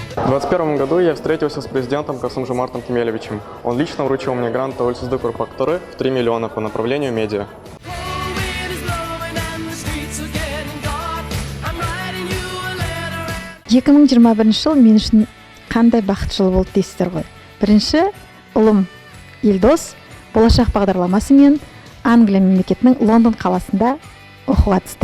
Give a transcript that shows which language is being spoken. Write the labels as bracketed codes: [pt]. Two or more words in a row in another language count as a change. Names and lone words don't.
[ru] 2021 году я встретился с президентом Касым-Жомартом Кемелевичем. Он лично вручил мне грант Тәуелсіздік ұрпақтары в 3 миллиона по направлению медиа. [kk] 2021 жыл мен үшін қандай бақыт жылы болды дейсіздер ғой. Бірінші, ұлым Елдос болашақ бағдарламасымен Англия мемлекетінің Лондон қаласында оқуға түсті.